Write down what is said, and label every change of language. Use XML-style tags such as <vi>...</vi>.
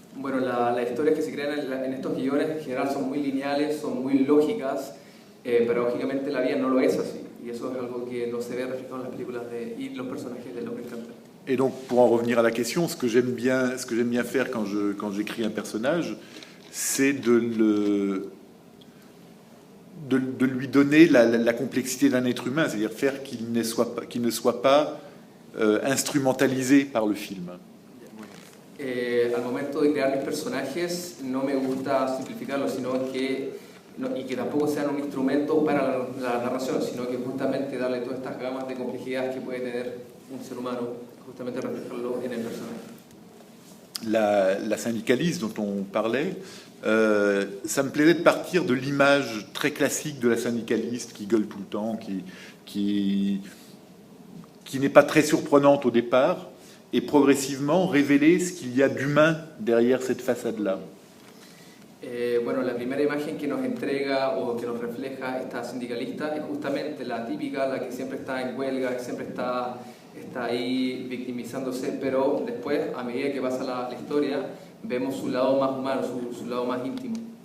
<es>Bueno, las historias que se crean en estos guiones en general son muy lineales, son muy lógicas, paradójicamente la vida no lo es así, y eso es algo que no se ve reflejado en las películas y los personajes de L'Homme Encantado.</es> <fr>Et donc, pour en revenir à la question, ce que j'aime bien faire quand j'écris un personnage, c'est de lui donner la complexité d'un être humain, c'est-à-dire faire qu'il ne soit pas instrumentalisé par le film.</fr> <es>Al momento de crear mis personajes no me gusta simplificarlos, y que tampoco sean un instrumento para la narración, sino que justamente darle todas estas gamas de complejidad que puede tener un ser humano, justamente reflejarlo en el personaje.</es> <fr>La syndicaliste dont on parlait, ça me plaisait de partir de l'image très classique de la syndicaliste qui gueule tout le temps, qui n'est pas très surprenante au départ, et progressivement révéler ce qu'il y a d'humain derrière cette façade-là.</fr> <es>Bueno, la primera imagen que nos entrega o que nos refleja esta sindicalista es justamente la típica, la que siempre está en huelga, que siempre está ahí victimizándose, pero después, a medida que pasa la historia, vemos su lado más humano, su lado más íntimo.</es>